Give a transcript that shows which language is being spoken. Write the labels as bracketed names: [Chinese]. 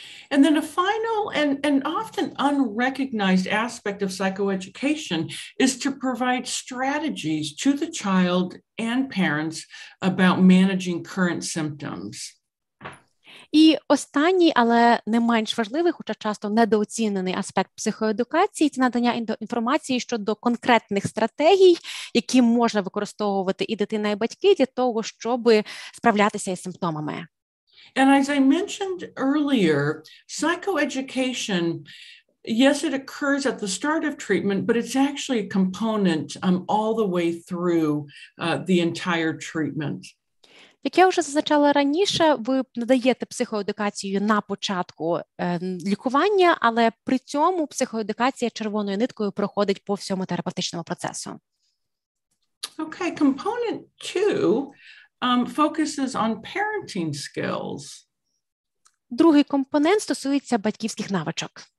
[English] And then a final and often unrecognized aspect of psychoeducation is to provide strategies to the child and parents about managing current symptoms. [Ukrainian] І останній, але не менш важливий, хоча часто недооцінений аспект психоедукації – це надання інформації щодо конкретних стратегій, які можна використовувати і дитина, і батьки для того, щоб справлятися із симптомами. [English] And as I mentioned earlier, psychoeducation, yes, it occurs at the start of treatment, but it's actually a component all the way through the entire treatment. [Ukrainian] Як я вже зазначала раніше, ви надаєте психоедукацію на початку лікування, але при цьому психоедукація червоною ниткою проходить по всьому терапевтичному процесу. [English] Okay, component 2 focuses on parenting skills. [Ukrainian] Другий компонент стосується батьківських навичок.